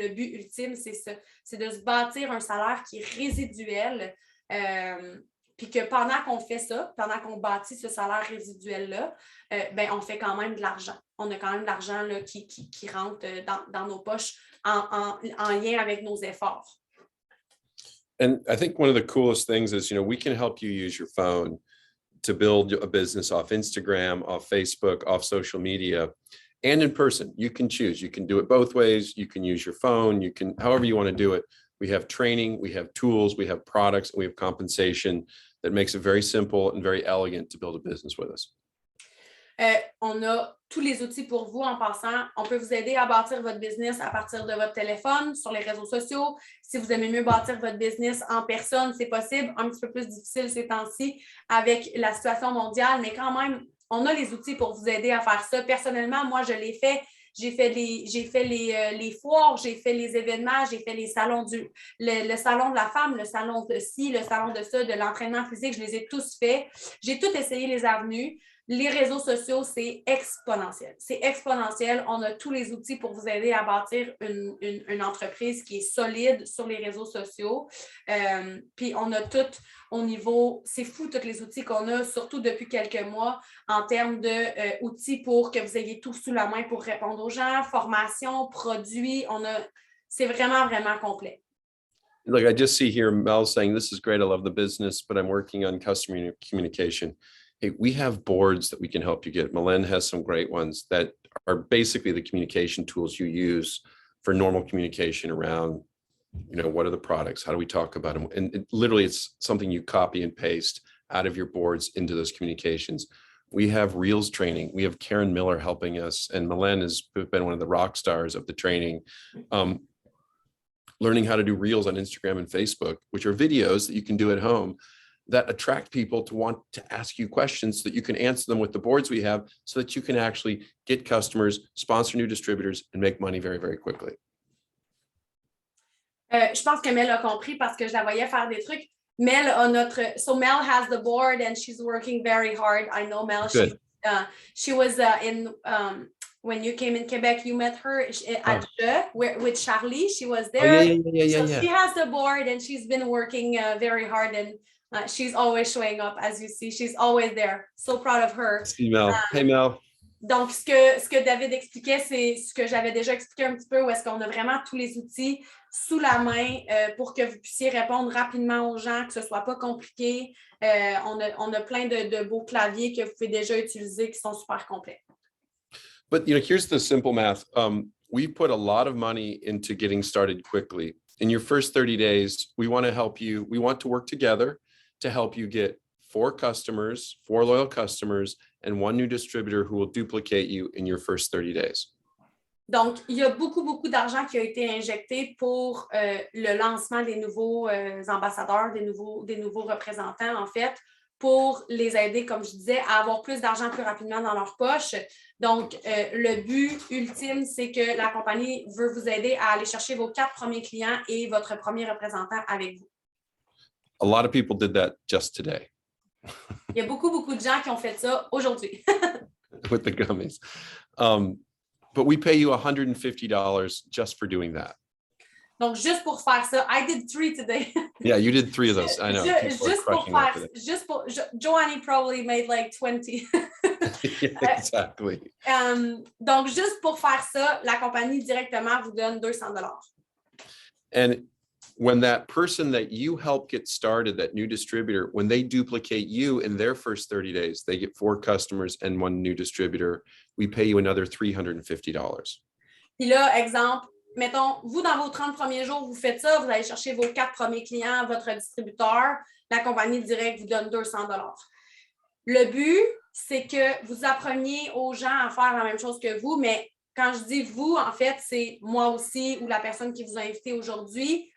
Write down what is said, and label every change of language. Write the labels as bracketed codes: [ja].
[fr] Le but ultime, c'est ça, c'est de se bâtir un salaire qui est résiduel, puis que pendant qu'on fait ça, pendant qu'on bâtit ce salaire résiduel-là, on fait quand même de l'argent. On a quand même de l'argent là, qui rentre dans nos poches en lien avec nos efforts. [en] And I think one of the coolest things is, we can help you use your phone to build a business off Instagram, off Facebook, off social media, and in person. You can choose. You can do it both ways. You can use your phone. You can, however you want to do it. We have training, we have tools, we have products, and we have compensation that makes it very simple and very elegant to build a business with us. [fr] On a tous les outils pour vous en passant. On peut vous aider à bâtir votre business à partir de votre téléphone, sur les réseaux sociaux. Si vous aimez mieux bâtir votre business en personne, c'est possible. Un petit peu plus difficile ces temps-ci avec la situation mondiale, mais quand même, on a les outils pour vous aider à faire ça. Personnellement, moi, je l'ai fait. J'ai fait les foires, j'ai fait les événements, j'ai fait les salons le salon de la femme, le salon de ci, le salon de ça, de l'entraînement physique, je les ai tous faits. J'ai tout essayé les avenues. Les réseaux sociaux, c'est exponentiel. C'est exponentiel. On a tous les outils pour vous aider à bâtir une entreprise qui est solide sur les réseaux sociaux. Puis on a tout au niveau, c'est fou tous les outils qu'on a, surtout depuis quelques mois, en termes d'outils pour que vous ayez tout sous la main pour répondre aux gens, formation, produits. On a c'est vraiment, vraiment complet. [en] Look, I just see here Mel saying, this is great. I love the business, but I'm working on customer communication. Hey, we have boards that we can help you get. Mylène has some great ones that are basically the communication tools you use for normal communication around, what are the products? How do we talk about them? And literally, it's something you copy and paste out of your boards into those communications. We have Reels training. We have Karen Miller helping us, and Mylène has been one of the rock stars of the training. Learning how to do Reels on Instagram and Facebook, which are videos that you can do at home that attract people to want to ask you questions so that you can answer them with the boards we have so that you can actually get customers, sponsor new distributors, and make money very, very quickly. [fr] Je pense que Mel a compris parce que je la voyais faire des trucs. [en] So Mel has the board and she's working very hard. I know Mel. She was when you came in Quebec, you met her at with Charlie. She was there. She has the board and she's been working very hard and she's always showing up, as you see. She's always there. So proud of her. See Mel. Hey Mel. [fr] Donc, ce que David expliquait, c'est ce que j'avais déjà expliqué un petit peu, où est-ce qu'on a vraiment tous les outils sous la main pour que vous puissiez répondre rapidement aux gens, que ce ne soit pas compliqué. On a plein de beaux claviers que vous pouvez déjà utiliser qui sont super complets. [en] But here's the simple math. We put a lot of money into getting started quickly. In your first 30 days, we want to help you. We want to work together to help you get 4 loyal customers, and 1 new distributor who will duplicate you in your first 30 days. [fr] Donc, il y a beaucoup, beaucoup d'argent qui a été injecté pour le lancement des nouveaux ambassadeurs, des nouveaux représentants, en fait, pour les aider, comme je disais, à avoir plus d'argent plus rapidement dans leur poche. Donc, le but ultime, c'est que la compagnie veut vous aider à aller chercher vos 4 premiers clients et votre premier représentant avec vous. [en] A lot of people did that just today. [fr] Il y a beaucoup, beaucoup de gens qui ont fait ça aujourd'hui. [en] With the gummies. But we pay you $150 just for doing that. [fr] Donc, juste pour faire ça, [en] I did 3 today. Yeah, you did 3 of those. I know. Just pour Joannie probably made like 20. Yeah, exactly. [fr] Donc, juste pour faire ça, la compagnie directement vous donne $200. [en] And when that person that you help get started, that new distributor, when they duplicate you in their first 30 days, they get 4 customers and 1 new distributor, we pay you another $350. [fr] Puis là, exemple, mettons, vous, dans vos 30 premiers jours, vous faites ça, vous allez chercher vos 4 premiers clients, votre distributeur, la compagnie directe vous donne $200. Le but, c'est que vous appreniez aux gens à faire la même chose que vous, mais quand je dis vous, en fait, c'est moi aussi ou la personne qui vous a invité aujourd'hui.